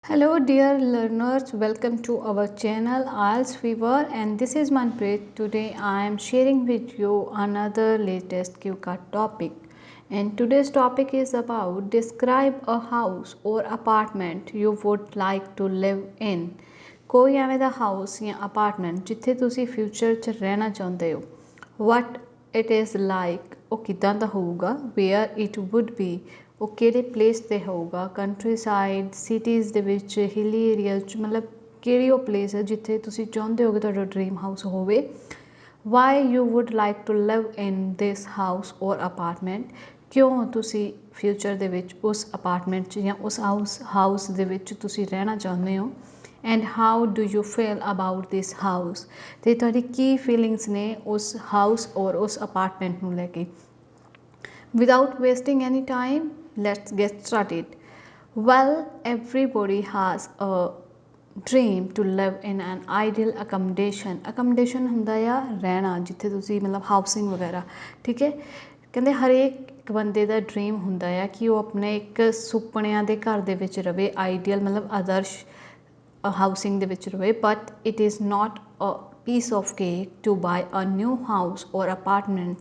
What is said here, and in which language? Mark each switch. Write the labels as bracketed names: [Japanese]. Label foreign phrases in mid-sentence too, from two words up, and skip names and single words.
[English] Hello dear learners, welcome to our channel IELTS Fever and this is Manpreet. Today I am sharing with you another latest QCAT topic and today's topic is about describe a house or apartment you would like to live in. [Punjabi] ਕੋਈ ਐਵੇਂ ਦਾ ਹਾਊਸ ਜਾਂ ਅਪਾਰਟਮੈਂਟ ਜਿੱਥੇ ਤੁਸੀਂ ਫਿਊਚਰ 'ਚ ਰਹਿਣਾ ਚਾਹੁੰਦੇ ਹੋ [English] what it is like [Punjabi] ਉਹ ਕਿੱਦਾਂ ਦਾ ਹੋਊਗਾ [English] where it would be [Punjabi] ਉਹ ਕਿਹੜੇ ਪਲੇਸ 'ਤੇ ਹੋਊਗਾ [English] country side cities [Punjabi] ਦੇ ਵਿੱਚ [English] hilly areas [Punjabi] 'ਚ ਮਤਲਬ ਕਿਹੜੀ ਉਹ ਪਲੇਸ ਹੈ ਜਿੱਥੇ ਤੁਸੀਂ ਚਾਹੁੰਦੇ ਹੋ ਕਿ ਤੁਹਾਡਾ [English] dream house [Punjabi] ਹੋਵੇ [English] why you would like to live in this house or apartment [Punjabi] ਕਿਉਂ ਤੁਸੀਂ ਫਿਊਚਰ ਦੇ ਵਿੱਚ ਉਸ ਅਪਾਰਟਮੈਂਟ 'ਚ ਜਾਂ ਉਸ ਹਾਊਸ ਦੇ ਵਿੱਚ ਤੁਸੀਂ ਰਹਿਣਾ ਚਾਹੁੰਦੇ ਹੋ [English] and how do you feel about this house [Punjabi] ਅਤੇ ਤੁਹਾਡੀ ਕੀ ਫੀਲਿੰਗਸ ਨੇ ਉਸ ਹਾਊਸ ਔਰ ਉਸ ਅਪਾਰਟਮੈਂਟ ਨੂੰ ਲੈ ਕੇ [English] without wasting any time let's get started well everybody has a dream to live in an ideal accommodation [Punjabi] ਹੁੰਦਾ ਆ ਰਹਿਣਾ ਜਿੱਥੇ ਤੁਸੀਂ ਮਤਲਬ ਹਾਊਸਿੰਗ ਵਗੈਰਾ ਠੀਕ ਹੈ ਕਹਿੰਦੇ ਹਰੇਕ ਇੱਕ ਬੰਦੇ ਦਾ ਡਰੀਮ ਹੁੰਦਾ ਆ ਕਿ ਉਹ ਆਪਣੇ ਇੱਕ ਸੁਪਨਿਆਂ ਦੇ ਘਰ ਦੇ ਵਿੱਚ ਰਵੇ ਆਈਡੀਅਲ ਮਤਲਬ ਆਦਰਸ਼ ਹਾਊਸਿੰਗ ਦੇ ਵਿੱਚ ਰਵੇ [English] but it is not a piece of cake to buy a new house or apartments